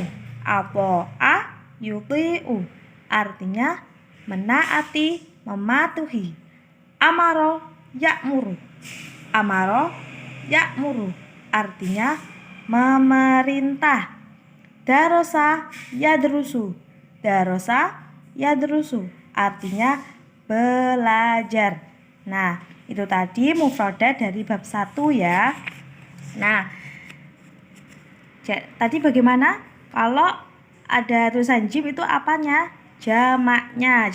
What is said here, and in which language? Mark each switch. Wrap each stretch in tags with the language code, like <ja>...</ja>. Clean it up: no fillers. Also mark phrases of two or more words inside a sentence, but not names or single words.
<ar>أطاع يطيع</ar> <id>artinya menaati, mematuhi.</id> <ar>أمر يأمر. أمر يأمر</ar> <id>artinya memerintah.</id> <ar>درس يدرس. درس يدرس</ar> <id>artinya belajar. Nah, itu tadi mufradat dari bab 1 ya. Nah, tadi bagaimana? Kalau ada tulisan jim itu apanya? Jamaknya.</id>